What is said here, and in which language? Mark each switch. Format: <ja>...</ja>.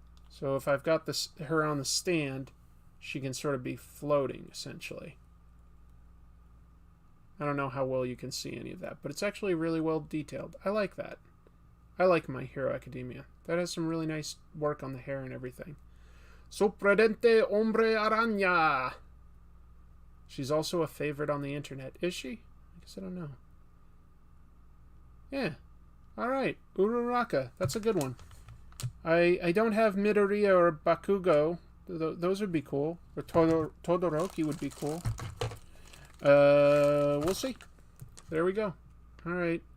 <en>So if I've got her on the stand, she can sort of be floating, essentially. I don't know how well you can see any of that, but it's actually really well detailed. I like that. I like My Hero Academia. That has some really nice work on the hair and everything.</en> <es>Sorprendente hombre araña.</es> <en>She's also a favorite on the internet. Is she? I guess I don't know. Yeah. Alright. Uraraka. That's a good one. I don't have Midoriya or Bakugo. Those would be cool. Or Todoroki would be cool. We'll see. There we go. Alright.</en>